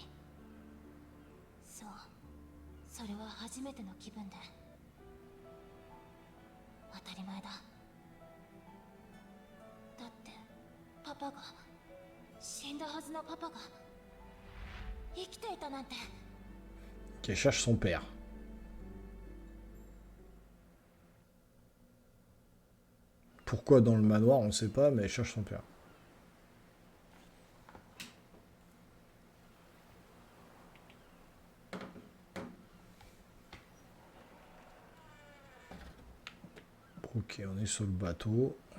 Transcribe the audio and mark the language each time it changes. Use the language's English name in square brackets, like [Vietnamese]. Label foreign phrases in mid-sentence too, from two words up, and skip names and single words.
[Japanese] そう、それは初めての気分で。当たり前だ。だってパパが、死んだはずのパパが生きていたなんて。 [French] Qui cherche son père. Pourquoi dans le manoir, on ne sait pas, mais elle cherche son père. Ok, on est sur le bateau.